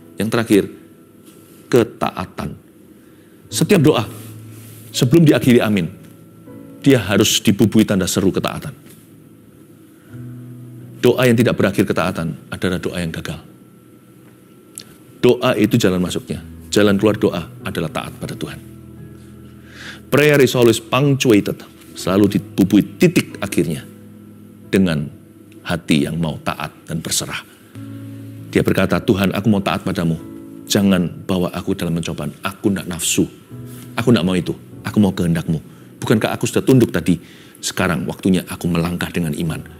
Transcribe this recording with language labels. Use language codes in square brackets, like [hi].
[id] Yang terakhir, ketaatan. Setiap doa, sebelum diakhiri amin, dia harus dibubui tanda seru ketaatan. Doa yang tidak berakhir ketaatan adalah doa yang gagal. Doa itu jalan masuknya. Jalan keluar doa adalah taat pada Tuhan. [en] Prayer is always punctuated. [id] Selalu dibubui titik akhirnya dengan hati yang mau taat dan berserah. Dia berkata, Tuhan, aku mau taat padamu. Jangan bawa aku dalam pencobaan. Aku tidak nafsu. Aku tidak mau itu. Aku mau kehendakmu. Bukankah aku sudah tunduk tadi? Sekarang waktunya aku melangkah dengan iman.